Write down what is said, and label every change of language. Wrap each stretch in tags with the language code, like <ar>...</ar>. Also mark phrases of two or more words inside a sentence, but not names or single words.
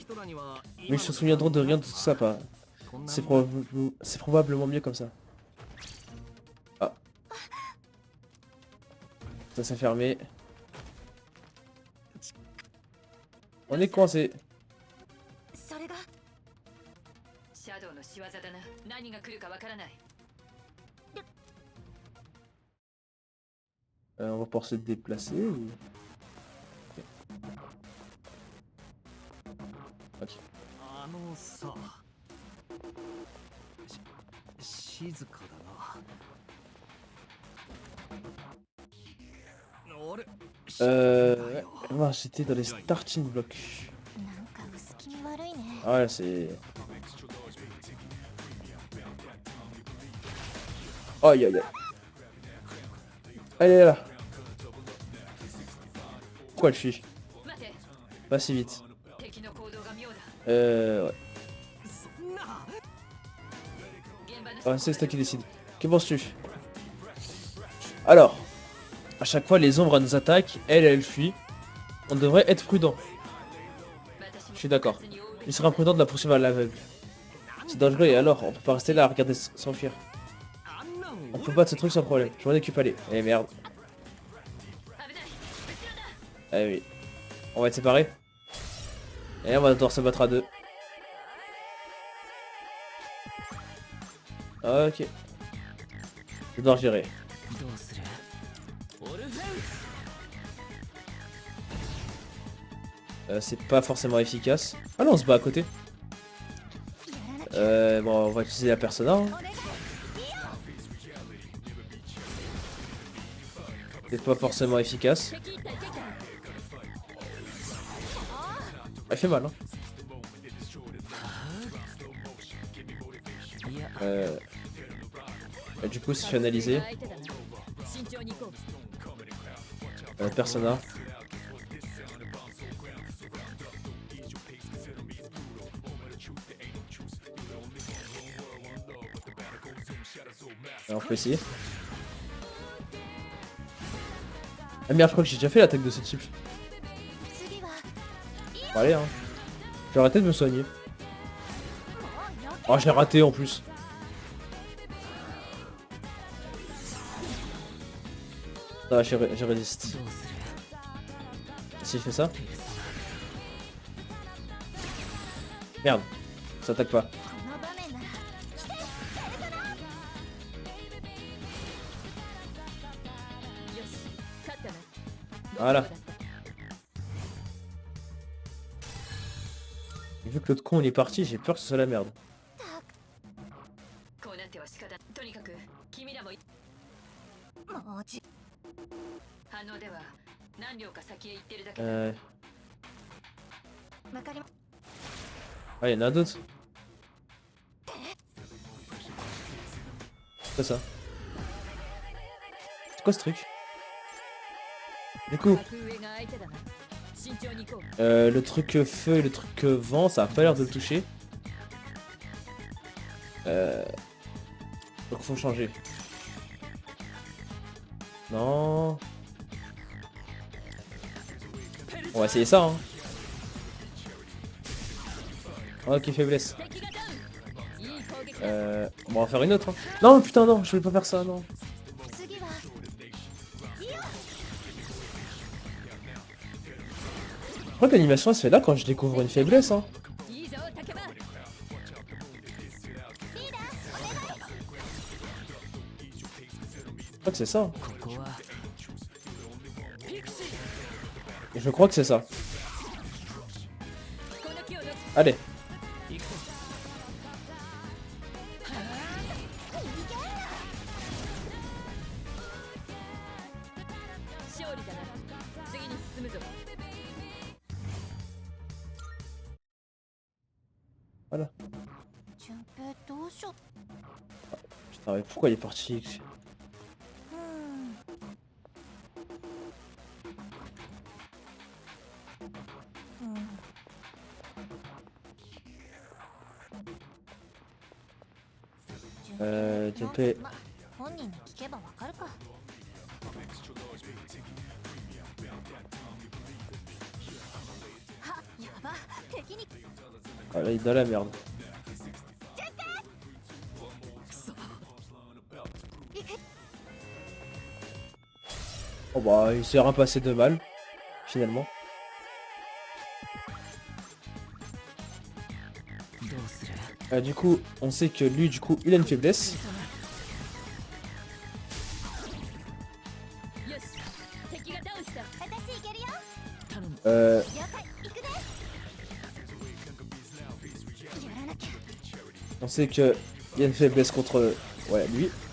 <ja>普通の人らには</ja> <fr>Mais ils se souviendront de rien de tout ça, pas.</fr> <ja>こんな</ja> <fr>C'est probablement mieux comme ça. Ah. Ça s'est fermé. On est coincé.</fr> <ja>それがシャドウの仕業だな何が来るかわからない</ja> <fr>On va pouvoir se déplacer ou... Ok.</fr> <ja>あのさ静かだなあれ</ja> <fr>Ouais. Ah, j'étais dans les</fr> <en>starting blocks.</en> <ja>なんか薄気味悪いね</ja> <fr>Ah ouais, c'est... Aïe aïe aïe. Elle est là. Pourquoi elle fuit?</fr> <ja>待て</ja> <fr>Pas si vite.</fr> <ja>敵の行動が妙だ</ja> <fr>Ouais.</fr> <ja>そんな現場の</ja> <fr>Ah, c'est toi qui décide. Que penses-tu? Alors, à chaque fois les ombres nous attaquent, elle fuit. On devrait être prudent. Je suis d'accord. Il serait imprudent de la poursuivre à l'aveugle. C'est dangereux et alors, on peut pas rester là à regarder s'enfuir.</fr> <ja>あんなん</ja> <fr>On peut battre ce truc sans problème. Je m'en occupe, allez. Eh merde.</fr> <ja>危ない後ろだ</ja> <fr>Eh oui. On va être séparés. Et on va devoir se battre à deux. Ok. Je dois gérer.</fr> <ja>どうするオルフェウス</ja> <fr>C'est pas forcément efficace. Ah non, on se bat à côté. Bon, on va utiliser la persona. Hein.</fr> <ja>お願い</ja> <fr>C'est pas forcément efficace.</fr> <ja>敵一体敵だ</ja> <fr>Elle fait mal, hein.</fr> <ja>いや</ja> <fr>Et du coup, si je suis analysé,</fr> <ja>相手だな慎重に行こう</ja> <fr>persona. Alors, on peut essayer. Ah merde, je crois que j'ai déjà fait l'attaque de ce type.</fr> <ja>次は</ja> <fr>Bon, allez, hein. Je vais arrêter de me soigner.</fr> <ja>もう避</ja> <fr>Oh, je l'ai raté en plus. Ça va, je résiste.</fr> <ja>どうする</ja> <fr>Si je fais ça.</fr> <ja>ペルソ</ja> <fr>Merde. Ça attaque pas.</fr> <ja>この場面なら来てペルソナよし勝ったな</ja> <fr>Voilà.</fr> <ja>どうだった</ja> <fr>Vu que l'autre con il est parti, j'ai peur que ce soit la merde.</fr> <ja>こうなっては仕方とにかく君らももうじ反応では何両か先へ行ってるだけだわかりま</ja> <fr>Ah, y'en a d'autres. C'est quoi ça? C'est quoi ce truc? Du coup,</fr> <ja>格上が相手だな慎重に行こう</ja> <fr>le truc feu et le truc vent, ça a pas l'air de le toucher. Donc faut changer. Non. On va essayer ça, hein. Ok, faiblesse.</fr> <ja>敵がダウンいい攻撃だ</ja> <fr>On va en faire une autre. Hein. Non, putain, non, je voulais pas faire ça, non.</fr> <ja>次は</ja> <fr>Je crois que l'animation elle se fait là quand je découvre une faiblesse. Hein.</fr> <ja>いいぞ竹馬</ja> <fr>Je crois que c'est ça. Hein.</fr> <ja>ここは</ja> <fr>Et je crois que c'est ça.</fr> <ja>この木を乗っ</ja> <fr>Allez.</fr> <ja>行くぞ勝利だな次に進むぞ</ja> <fr>Voilà.</fr> <ja>順平どうしよ</ja> <fr>Putain, mais pourquoi il est parti? う</fr> <ja>順平。ま本人に聞けばわかるかはやば敵に</ja> <fr>Ah, là, il est dans la merde. Oh bah, il s'est rien passé de mal, finalement.</fr> <ja>どうする</ja> <fr>Du coup, on sait que lui, du coup, il a une faiblesse.</fr> <ja>よし敵がダウンした私いけるよ頼む Euh, 了解行くねやらなきゃ</ja> <fr>on sait que il y a une faiblesse contre, ouais, lui.</fr>